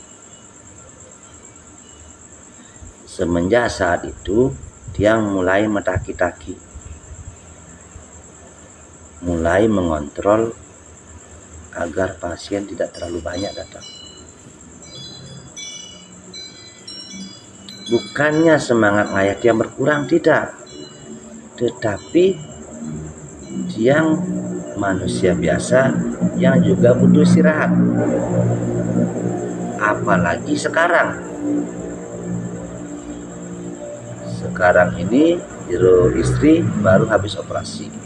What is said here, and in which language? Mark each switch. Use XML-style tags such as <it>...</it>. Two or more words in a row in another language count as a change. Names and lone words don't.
<id>Semenjak saat itu tiang mulai metaki-taki, mulai mengontrol agar pasien tidak terlalu banyak datang. Bukannya semangat ngayah tiang berkurang, tidak, tetapi tiang manusia biasa yang juga butuh istirahat. Apalagi sekarang ini Jero istri baru habis operasi.</id>